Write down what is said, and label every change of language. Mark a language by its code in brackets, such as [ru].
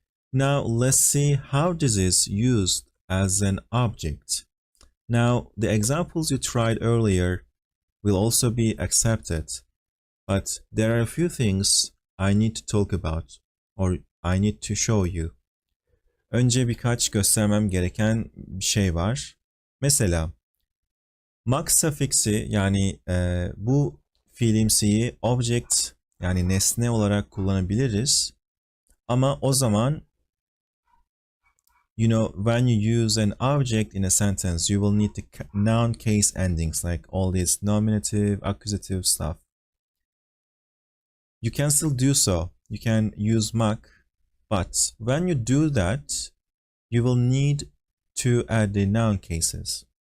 [en] Now let's see how this is used as an object. Now the examples you tried earlier, will also be accepted. But there are a few things I need to talk about or I need to show you. [tr] Önce birkaç göstermem gereken bir şey var. Mesela max suffix'i yani bu fiilimsiyi object yani nesne olarak kullanabiliriz. Ama o zaman [en] when you use an object in a sentence, you will need the noun case endings like all this nominative, accusative stuff. You can still do so. You can use mak, but when you do that, you will need to add the noun cases.